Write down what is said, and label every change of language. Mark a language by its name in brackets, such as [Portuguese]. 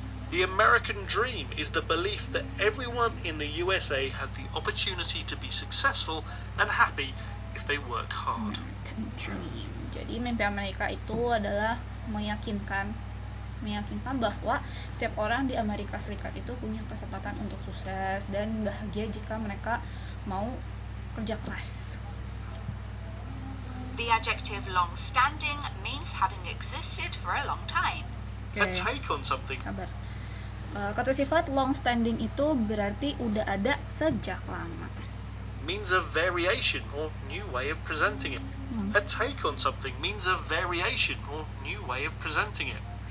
[English] The American dream is the belief that everyone in the USA has the opportunity to be successful and happy if they work hard. American dream. [Indonesian] Jadi mimpi Amerika itu adalah meyakinkan bahwa setiap orang di Amerika Serikat itu punya kesempatan untuk sukses dan bahagia jika mereka mau kerja keras. [English] The adjective long-standing means having existed for a long time. A take on something. [Indonesian] Kabar. Kata sifat long standing itu berarti udah ada sejak lama. [English] Means a variation or new way of presenting it. A take on something means a variation or new way of presenting it.